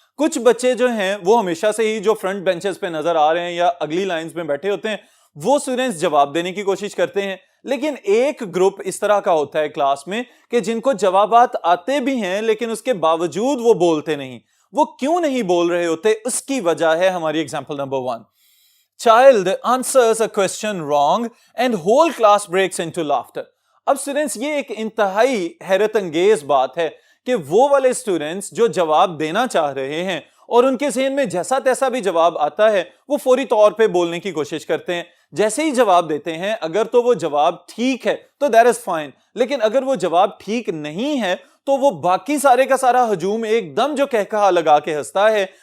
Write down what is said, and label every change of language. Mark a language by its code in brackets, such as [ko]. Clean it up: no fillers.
[ur] کچھ بچے جو ہیں وہ ہمیشہ سے ہی جو فرنٹ بینچز پہ نظر آ رہے ہیں یا اگلی لائنز میں بیٹھے ہوتے ہیں وہ اسٹوڈنٹس جواب دینے کی کوشش کرتے ہیں. لیکن ایک گروپ اس طرح کا ہوتا ہے کلاس میں کہ جن کو جوابات آتے بھی ہیں لیکن اس کے باوجود وہ بولتے نہیں. وہ کیوں نہیں بول رہے ہوتے, اس کی وجہ ہے ہماری example number 1. [en] Child answers a question wrong and whole class breaks into laughter. [ur] اب اسٹوڈنٹس یہ ایک انتہائی حیرت انگیز بات ہے کہ وہ والے اسٹوڈنٹس جو جواب دینا چاہ رہے ہیں اور ان کے ذہن میں جیسا تیسا بھی جواب آتا ہے وہ فوری طور پہ بولنے کی کوشش کرتے ہیں. جیسے ہی جواب دیتے ہیں اگر تو وہ جواب ٹھیک ہے تو [en] that is fine, [ur] لیکن اگر وہ جواب ٹھیک نہیں ہے تو وہ باقی سارے کا سارا ہجوم ایک دم جو کہکہا لگا کے ہنستا ہے